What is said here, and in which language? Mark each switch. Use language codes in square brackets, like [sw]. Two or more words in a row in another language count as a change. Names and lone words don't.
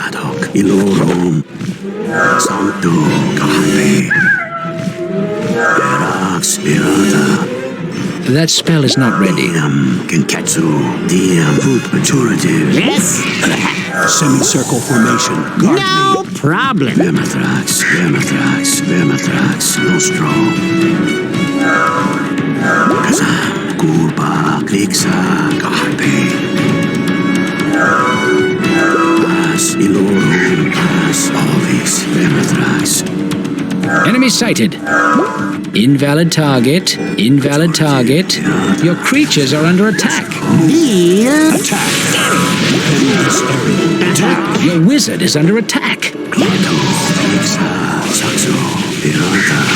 [en] That spell is not ready. Yes? Semicircle formation. Guard No problem. Vermithrax, Vermithrax, Vermithrax, Nostro. Kazam, Gurba, Klixa, Garpe. Pass, Ilorum, Pass, Ovis, Vermithrax. Enemy sighted. Invalid target. Invalid target. Your creatures are under attack. Attack! Defend this area. Attack! Your wizard is under attack. Klato, Klixa, Saxo, Pirata.